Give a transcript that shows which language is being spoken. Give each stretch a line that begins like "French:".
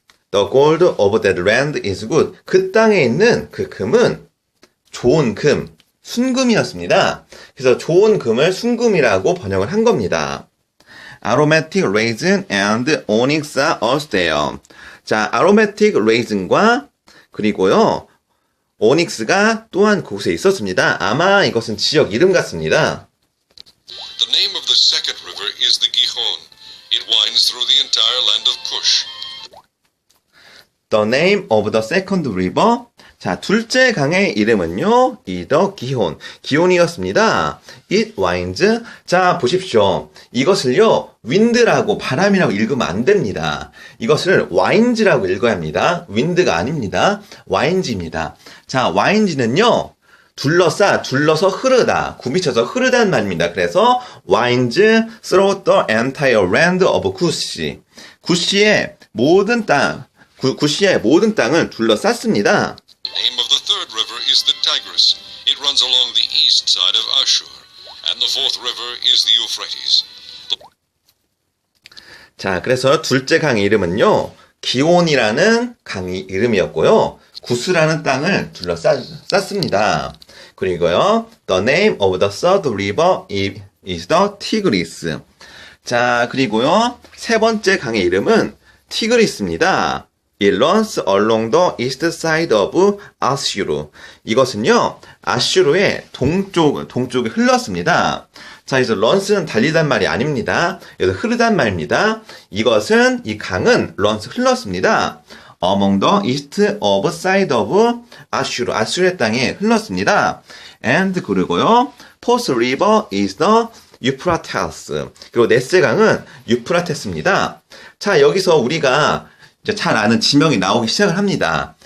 English: The gold of that land is good.
Korean: 그 땅에 있는 그 금은 좋은 금, 순금이었습니다. 그래서 좋은 금을 순금이라고 번역을 한 겁니다.
English: Aromatic resin and onyx are also there.
Korean: 자, aromatic resin과 그리고요, onyx가 또한 그곳에 있었습니다. 아마 이것은 지역 이름 같습니다.
English: The name of the second river is the Gihon. It winds through the entire land of Cush. The name of the second river.
Korean: 자, 둘째 강의 이름은요, the 기혼. 기혼이었습니다.
English: It winds.
Korean: 자, 보십시오. 이것을요, wind라고, 바람이라고 읽으면 안 됩니다. 이것을 winds라고 읽어야 합니다. wind가 아닙니다. winds입니다. 자, winds는요, 둘러서 흐르다, 굽이쳐서 흐르다는 말입니다. 그래서
English: winds through the entire land of Cush.
Korean: 구시의 모든 땅, 구시아의 모든 땅을 둘러쌌습니다.
English: The name of the third river is the Tigris. It runs along the east side of Ashur. And the fourth river is the Euphrates.
Korean: 자, 그래서 둘째 강의 이름은요, 기온이라는 강의 이름이었고요, 구스라는 땅을 둘러쌌습니다. 그리고요,
English: the name of the third river is the Tigris.
Korean: 자, 그리고요, 세 번째 강의 이름은 티그리스입니다.
English: It runs along the east side of Ashur.
Korean: 이것은요, 아슈르의 동쪽에 흘렀습니다. 자, 여기서 runs는 달리단 말이 아닙니다. 여기서 흐르단 말입니다. 이 강은 runs 흘렀습니다.
English: Among the east of side of Ashur.
Korean: 아슈르의 땅에 흘렀습니다.
English: And
Korean: 그리고요,
English: fourth river is the 유프라테스.
Korean: 그리고 넷째 강은 유프라테스입니다. 자, 여기서 우리가 이제 잘 아는 지명이 나오기 시작을 합니다.